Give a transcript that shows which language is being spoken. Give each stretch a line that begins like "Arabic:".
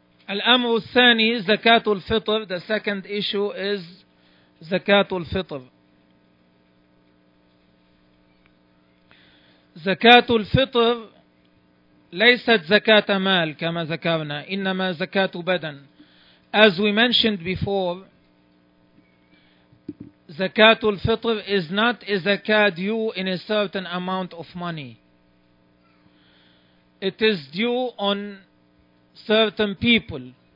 Arabic: الأمر الثاني زكاة الفطر.
English: The second issue is زكاة الفطر.
Arabic: زكاة الفطر ليست زكاة مال كما ذكرنا، إنما زكاة بدن.
English: As we mentioned before, زكاة الفطر is not a zakat due in a certain amount of money. It is due on certain people.